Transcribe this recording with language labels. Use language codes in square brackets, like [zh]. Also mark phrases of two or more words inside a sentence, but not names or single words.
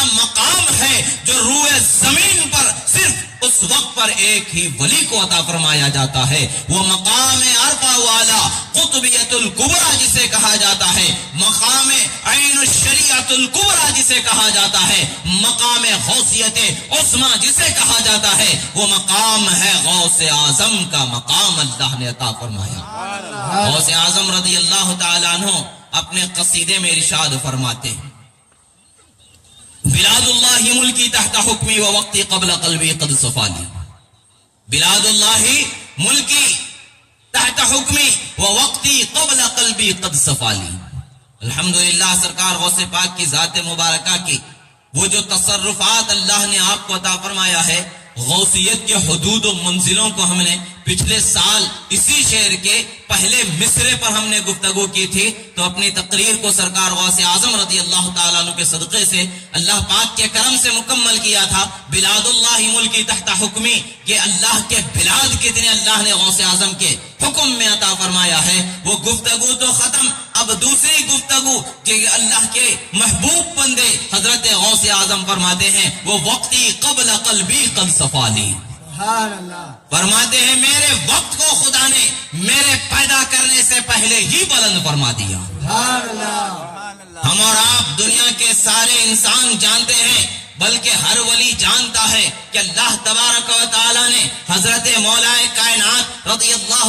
[ur] مقام ہے جو روئے زمین پر صرف اس وقت پر ایک ہی ولی کو عطا فرمایا جاتا ہے، وہ مقام عرفہ والا قطبیت الکبریٰ جسے کہا جاتا ہے، مقام عین الشریعت الکبریٰ جسے کہا جاتا ہے، مقام غوثیت عظمیٰ جسے کہا جاتا ہے، وہ مقام ہے غوث اعظم کا مقام اللہ نے عطا فرمایا۔ غوث اعظم [ar] رضی اللہ تعالیٰ عنہ [ur] اپنے قصیدے میں ارشاد فرماتے ہیں [ar] بلاد اللہ ملکی تحت حکمی و وقتی قبل قلبی قد صفالی، بلاد اللہ ملکی تحت حکمی و وقتی قبل قلبی قد صفالی۔ [ur] الحمدللہ سرکار غوث پاک کی ذات مبارکہ کی وہ جو تصرفات اللہ نے آپ کو عطا فرمایا ہے، غوثیت کے حدود و منزلوں کو ہم نے پچھلے سال اسی شعر کے پہلے مصرے پر ہم نے گفتگو کی تھی، تو اپنی تقریر کو سرکار غوث اعظم [ar] رضی اللہ تعالیٰ عنہ [ur] کے صدقے سے اللہ پاک کے کرم سے مکمل کیا تھا۔ [ar] بلاد اللہ ملکی تحت حکمی، [ur] کہ اللہ کے بلاد کتنے اللہ نے غوث اعظم کے حکم میں عطا فرمایا ہے، وہ گفتگو تو ختم، اب دوسری گفتگو کہ اللہ کے محبوب بندے حضرت غوث اعظم فرماتے ہیں وہ [ar] وقتی قبل قلبی قد صفالی، [ur] فرماتے ہیں میرے وقت کو خدا نے میرے پیدا کرنے سے پہلے ہی بلند فرما دیا۔ ہم اور آپ دنیا کے سارے انسان جانتے ہیں، بلکہ ہر ولی جانتا ہے کہ [ar] اللہ تبارک و تعالیٰ [ur] نے حضرت مولا کائنات [ar] رضی اللہ